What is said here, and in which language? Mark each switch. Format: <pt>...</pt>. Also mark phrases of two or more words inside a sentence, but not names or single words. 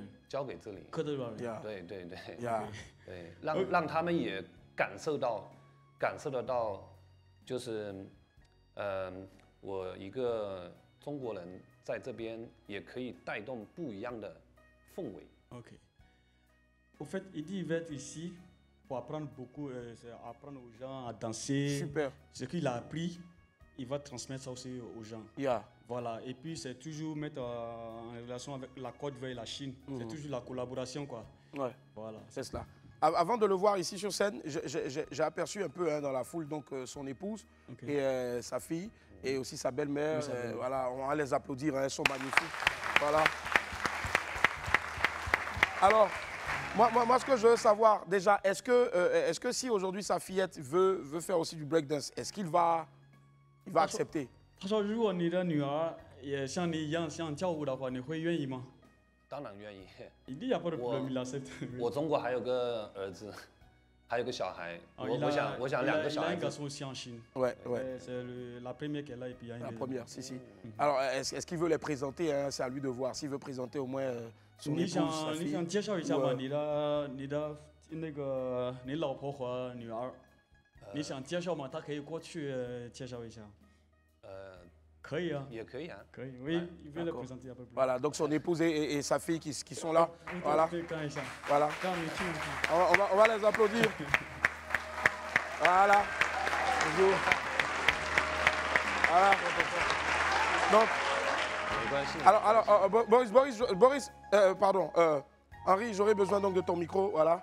<zh>交给这里。科德尔人。对，让他们也感受得到，就是，我一个中国人在这边也可以带动不一样的氛围。</zh> <fr>OK. Au fait, il dit qu'il va être ici pour apprendre beaucoup, apprendre aux gens à danser. Super. Ce qu'il a appris, il va transmettre ça aussi aux gens. Voilà. Et puis, c'est toujours mettre en relation avec la Côte d'Ivoire et la Chine. C'est toujours la collaboration, quoi. Ouais. Voilà. C'est cela. Avant de le voir ici sur scène, j'ai aperçu un peu dans la foule donc, son épouse et sa fille et aussi sa belle-mère. Voilà, on va les applaudir, elles sont magnifiques. Voilà. Alors, moi, ce que je veux savoir déjà, est-ce que si aujourd'hui sa fillette veut faire aussi du breakdance, est-ce qu'il va accepter?</fr> <zh>他说：“如果你的女儿也像你一样想跳舞的话，你会愿意吗？” 当然愿意。我中国还有个儿子，还有个小孩。我想2个小孩子。</zh> <fr>Ouais. La première qu'elle a et puis la première, si. Alors, est-ce qu'il veut les présenter? C'est à lui de voir. S'il veut présenter au moins son épouse, sa fille.</fr> <zh>你想介绍一下吗？你的那个你老婆和女儿。你想介绍吗？他可以过去介绍一下。可以啊。也可以啊。</zh> <fr>可以，oui, il veut le présenter un peu plus. Voilà, donc son épouse et sa fille qui sont là. Voilà. Voilà. On va les applaudir. Voilà. Bonjour. Voilà. Donc, alors Boris, pardon, Henri, j'aurais besoin donc de ton micro, voilà.</fr>